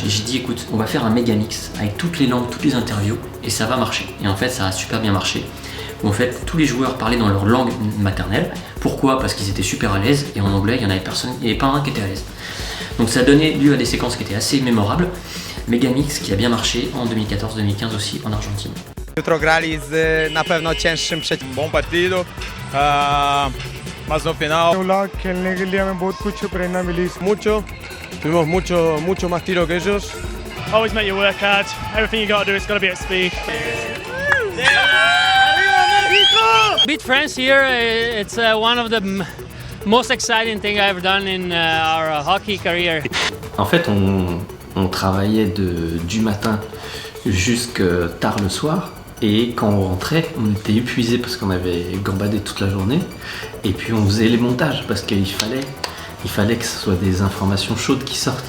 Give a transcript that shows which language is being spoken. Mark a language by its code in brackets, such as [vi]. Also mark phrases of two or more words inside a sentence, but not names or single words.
[fr] Et j'ai dit écoute, on va faire un méga mix avec toutes les langues, toutes les interviews et ça va marcher. Et en fait ça a super bien marché. Où en fait tous les joueurs parlaient dans leur langue maternelle. Pourquoi? Parce qu'ils étaient super à l'aise et en anglais il y en avait personne, il n'y avait pas un qui était à l'aise. Donc ça a donné lieu à des séquences qui étaient assez mémorables. Méga mix qui a bien marché en 2014-2015 aussi en Argentine. [pl] Jutro grali z na pewno cięższym przeciwnikiem. [pt] Bom partido, mas no final. [hi] खेलने के लिए हमें बहुत कुछ प्रेरणा मिली. [es] Mucho, tuvimos mucho más tiro que ellos. [en] Always make your work hard. Everything you got to do is got to be at speed. Beat France here, it's one of the most exciting thing I've ever done in our hockey career. [fr] En fait, on travaillait du matin jusqu'à tard le soir. Et quand on rentrait, on était épuisé parce qu'on avait gambadé toute la journée. Et puis on faisait les montages parce qu'il fallait que ce soit des informations chaudes qui sortent.